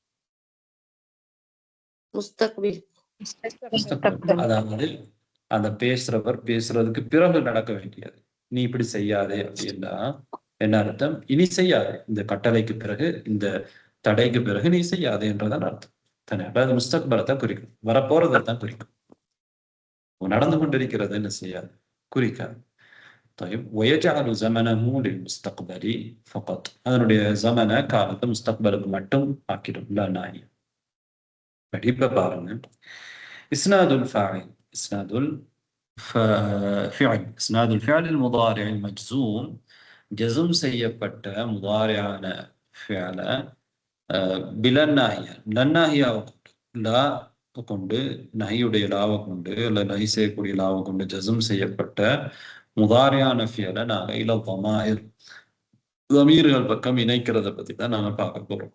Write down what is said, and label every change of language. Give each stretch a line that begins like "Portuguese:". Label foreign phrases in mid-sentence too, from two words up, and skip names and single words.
Tamil: அதாவது அந்த பேசுறவர் பேசுறதுக்கு பிறகு நடக்க வேண்டியது. நீ இப்படி செய்யாதே அப்படின்னா என்ன அர்த்தம்? இனி செய்யாது, இந்த கட்டளைக்கு பிறகு, இந்த தடைக்கு பிறகு நீ செய்யாது என்றதான் அர்த்தம் தானே. அதாவது முஸ்தக்பலத்தை குறிக்கும், வரப்போறதை தான் குறிக்கும். நடந்து கொண்டிருக்கிறது என்ன செய்யாது, குறிக்காது.
Arabic: طيب ويجعل زمنه للمستقبل فقط.
Tamil: அதனுடைய زمன காலத்தை முஸ்தக்பலுக்கு மட்டும் ஆக்கிடும்.
Arabic: لا ناهية. இப்ப பாருங்க, إسناد الفاعل، إسناد الفعل، إسناد الفعل المضارع المجزوم،
Tamil: ஜஸ்ம் செய்யப்பட்ட முதாரியான
Arabic: فعل بلا الناهية،
Tamil: லன்னாஹியாவை கொண்டு, லா கொண்டு, நஹியுடைய லாவை கொண்டு, அல்ல நஹி செய்யக்கூடிய லாவை கொண்டு ஜஸ்ம் செய்யப்பட்ட முதாரியான ஃபியலை நாங்கள்
Arabic: إلى الضمائر,
Tamil: தமீர்கள் பக்கம் இணைக்கிறத பத்தி தான் நாங்கள் பார்க்க போறோம்.